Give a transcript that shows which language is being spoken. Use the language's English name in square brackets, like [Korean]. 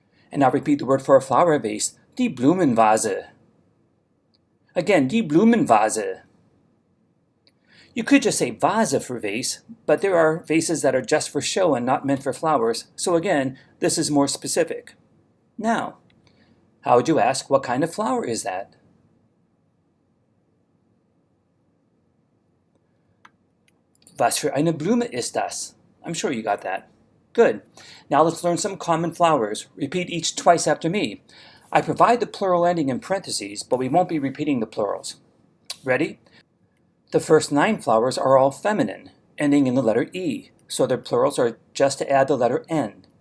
[English] And now repeat the word for a flower vase, die Blumenvase. Again, die Blumenvase. You could just say vase for vase, but there are vases that are just for show and not meant for flowers, so again, this is more specific. Now, how would you ask, what kind of flower is that? [German] Was für eine Blume ist das? [English] I'm sure you got that. Good. Now let's learn some common flowers. Repeat each twice after me. I provide the plural ending in parentheses, but we won't be repeating the plurals. Ready? The first 9 flowers are all feminine, ending in the letter E, so their plurals are just to add the letter N.